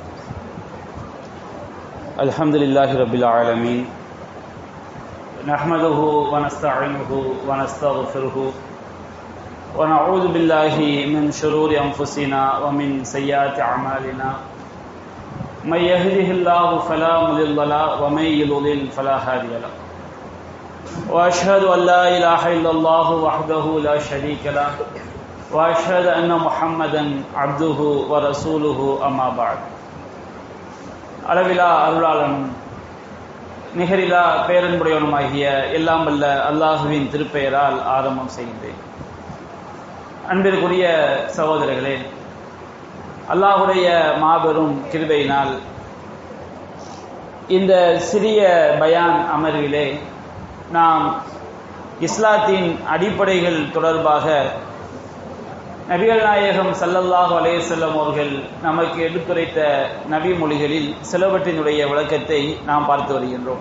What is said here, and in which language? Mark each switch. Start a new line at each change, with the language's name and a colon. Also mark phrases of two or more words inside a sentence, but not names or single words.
Arabic: الحمد لله رب العالمين، نحمده ونستعينه ونستغفره ونعوذ بالله من شرور أنفسنا ومن سيئات أعمالنا، من يهده الله فلا مضل له ومن يضلل فلا هادي له، وأشهد أن لا إله إلا الله وحده لا شريك له، وأشهد أن محمدا عبده ورسوله أما بعد.
Tamil: அளவிலா அருளாளனும் நிகரிலா பேரன்புடையவனுமாகிய எல்லாம் வல்ல அல்லாஹுவின் திருப்பெயரால் ஆரம்பம் செய்கின்றேன். அன்பிற்குரிய சகோதரர்களே, அல்லாஹுடைய மாபெரும் கிருபையினால் இந்த சிறிய பயான் அமர்விலே நாம் இஸ்லாத்தின் அடிப்படைகள் தொடர்பாக நபிகள் நாயகம்
Arabic: صلى الله عليه وسلم
Tamil: அவர்கள் நமக்கு எடுத்துரைத்த நபி மொழிகளில் சிலவற்றினுடைய விளக்கத்தை நாம் பார்த்து வருகின்றோம்.